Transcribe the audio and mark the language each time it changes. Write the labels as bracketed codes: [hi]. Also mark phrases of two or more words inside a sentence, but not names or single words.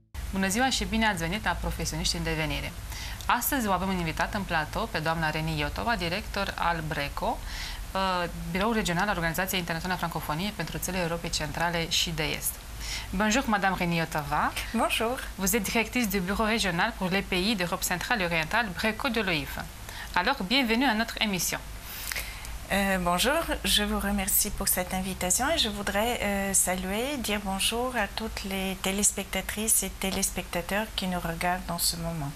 [ro] Bună ziua și bine ați venit la Profesioniști în Devenire. Astăzi o avem un invitat în platou pe doamna Reni Iotova, director al BRECO, Biroul Regional al Organizației Internaționale a Francofoniei pentru țările Europei Centrale și de Est. [fr] Bonjour Madame Reni Iotova. Bonjour. Vous êtes directrice du Bureau Régional pour les pays d'Europe centrale et orientale, BRECO de l'OIF. Alors, bienvenue à notre émission. Bonjour, je vous remercie pour cette invitation et je voudrais saluer, dire bonjour à toutes les téléspectatrices et téléspectateurs qui nous regardent en ce moment.